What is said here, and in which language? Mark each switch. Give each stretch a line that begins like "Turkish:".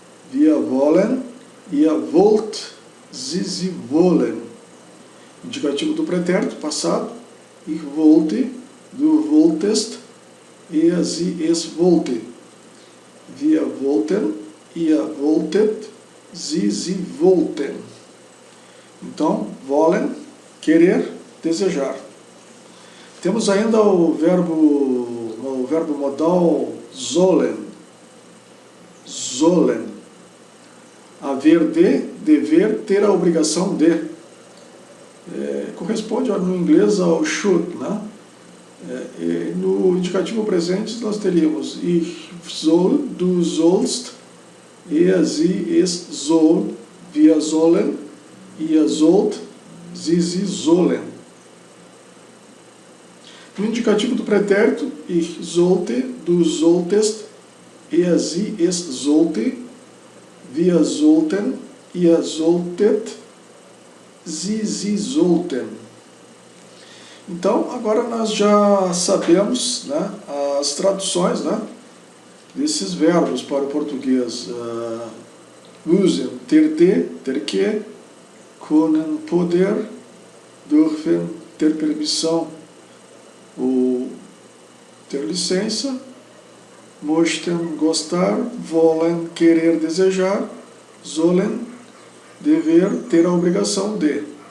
German: Wir wollen, ihr wollt, sie wollen.
Portuguese: Indicativo do pretérito, passado,
German: ich wollte, du wolltest, er, sie, es wollte. Wir wollten, ihr wolltet, sie wollten.
Portuguese: Então, wollen, querer, desejar. Temos ainda o verbo modal sollen. Sollen. Haver de, dever, ter a obrigação de. Corresponde no inglês ao should, né? No indicativo presente nós teríamos
German: ich soll, du sollst, er, sie, es soll, wir sollen, ihr sollt, sie sollen.
Portuguese: No indicativo do pretérito,
German: ich sollte, du solltest, er, sie, es sollte, wir sollten, ihr solltet, sie sollten.
Portuguese: Então, agora nós já sabemos, né, as traduções, né, desses verbos para o português. Müssen, ter de, ter que, können, poder, dürfen, ter permissão ou ter licença, möchten, gostar, wollen, querer, desejar, sollen, dever, ter a obrigação de.